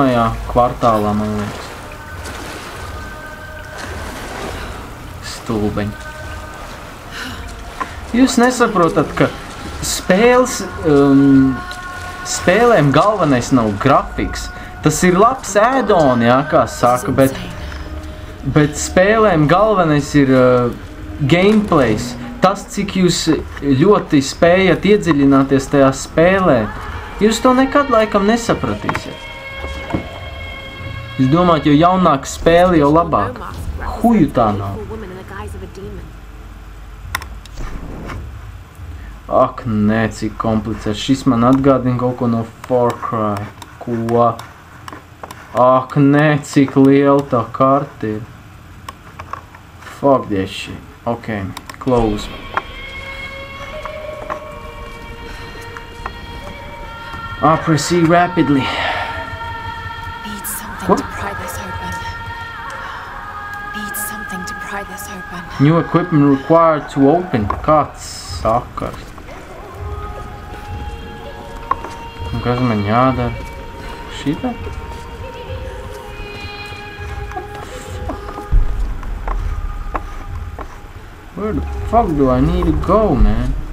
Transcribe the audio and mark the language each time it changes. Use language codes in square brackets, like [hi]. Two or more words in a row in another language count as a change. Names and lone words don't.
[lv] kvartālā, man liekas. Stulbeņi. Jūs nesaprotat, ka spēlēm galvenais nav grafiks. Tas ir labs add-on, jā, kā saka, bet spēlēm galvenais ir gameplays. Tas, cik jūs ļoti spējat iedziļināties tajā spēlē, jūs to nekad laikam nesapratīsiet. Es domāju, jo jaunāk spēle, jo labāk. Huju tā nav. Ak, nē, cik komplicēts. Šis man atgādina kaut ko no Far Cry. Ko? Ak, nē, cik liela tā karta ir. [en] Fuck that shit. Ok, close. Proceed rapidly. Need something to pry this open. Need something to pry this open. New equipment required to open. [lv] Kāds sakars? Un kas man jādara? Šitā? [en] Where the fuck do I need to go, man?